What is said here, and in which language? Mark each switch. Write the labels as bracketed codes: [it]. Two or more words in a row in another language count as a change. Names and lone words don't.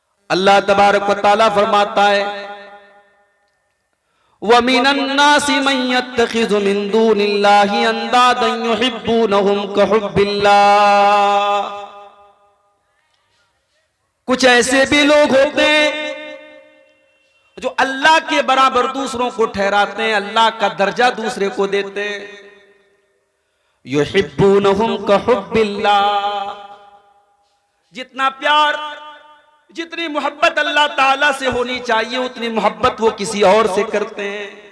[ar] الله تبارك وتعالى [hi] फरमाता है [ar] ومن الناس من يتخذ من دون الله أندادا يحبونهم كحب الله. [hi] कुछ ऐसे भी लोग होते हैं जो अल्लाह के बराबर दूसरों को ठहराते हैं, अल्लाह का दर्जा दूसरे को देते हैं। [ar] يحبونهم كحب الله, [hi] जितना प्यार जितनी मोहब्बत अल्लाह ताला से होनी चाहिए उतनी मोहब्बत वो किसी और से करते हैं।